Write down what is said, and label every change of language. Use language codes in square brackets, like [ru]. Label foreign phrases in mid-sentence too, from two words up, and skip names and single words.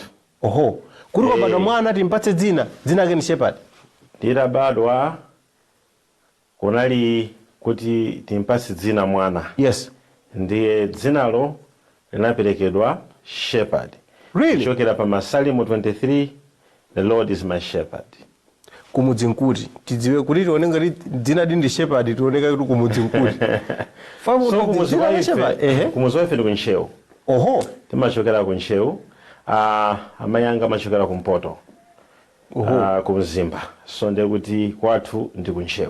[ny] oho kuti kwabadwa mwana timpatse dzina ake ni Shepherd ndidabadwa kunali kuti timpatse dzina mwana yes ndiye dzinalo linaperekedwa Shepherd really chokera pa Masalimo 23 [en] the Lord is my shepherd [ny] kumudzi nkuti tidziwe kuti tione ngati dzina ndi Shepherd tioneka kuti kumudzi nkuti so kumudzi waife ndi kunchewu oho timachokera kunchewu amayi anga amachokera kumpoto kumzimba so ndiye kuti kwathu ndi kunchewu